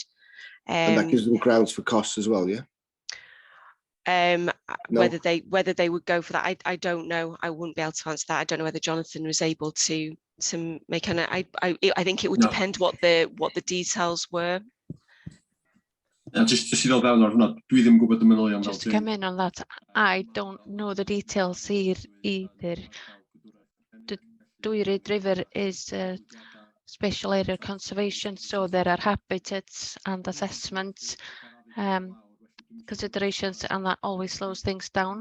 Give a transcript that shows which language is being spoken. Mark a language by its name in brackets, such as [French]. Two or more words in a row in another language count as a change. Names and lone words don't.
[English] And that gives them grounds for costs as well, yeah. No. Whether they would go for that, I don't know. I wouldn't be able to answer that. I don't know whether Jonathan was able to make an. I think it would depend what the details were. [Welsh] Just i ddod fewn ar hwnna, dwi ddim yn gwybod y manylion fel [English] Just to come in on that, I don't know the details either. The Dwyrid River is a special area of conservation, so there are habitats and assessments considerations, and that always slows things down.